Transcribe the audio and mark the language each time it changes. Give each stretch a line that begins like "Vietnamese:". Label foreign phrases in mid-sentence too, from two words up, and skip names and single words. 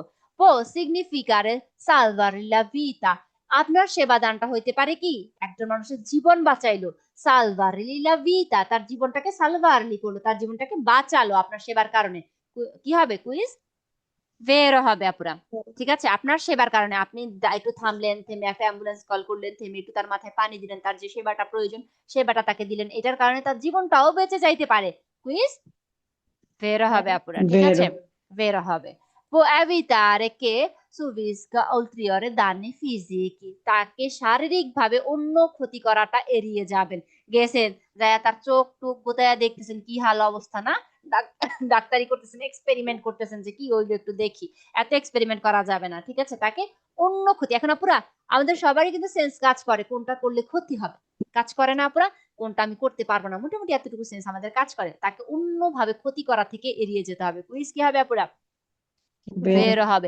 Italian: può significare salvare la vita,
Bangla: আপনার সেবা দানটা হইতে পারে কি, একজন মানুষের জীবন বাঁচাইলো,
Italian: salvare la vita,
Bangla: তার জীবনটাকে সালভারলি করলো, তার জীবনটাকে বাঁচালো আপনার সেবার কারণে, কি হবে কুইজ ভেরো হবে আপুরা, ঠিক আছে। আপনার সেবার কারণে আপনি একটু থামলেন, থেমে একটা অ্যাম্বুলেন্স কল করলেন, থেমে একটু তার মাথায় পানি দিলেন, তার যে সেবাটা প্রয়োজন সেবাটা তাকে দিলেন, এটার কারণে তার জীবনটাও বেঁচে যাইতে পারে, কুইজ ভেরো হবে আপুরা, ঠিক আছে, ভেরো হবে।
Italian: può evitare che subisca ulteriori danni fisici,
Bangla: তাকে শারীরিক ভাবে অন্য ক্ষতি করাটা এড়িয়ে যাবেন, গেছেন যায় তার চোখ টুক গোতায়া দেখতেছেন কি হাল অবস্থা না, ডাক্তারি করতেছেন, এক্সপেরিমেন্ট করতেছেন যে কি ওইগুলো একটু দেখি, এত এক্সপেরিমেন্ট করা যাবে না, ঠিক আছে। তাকে অন্য ক্ষতি, এখন আপুরা আমাদের সবারই কিন্তু সেন্স কাজ করে কোনটা করলে ক্ষতি হবে, কাজ করে না আপুরা, কোনটা আমি করতে পারবো না, মোটামুটি এতটুকু সেন্স আমাদের কাজ করে, তাকে অন্যভাবে ক্ষতি করা থেকে এড়িয়ে যেতে হবে, কুইজ কি হবে আপুরা বের হবে।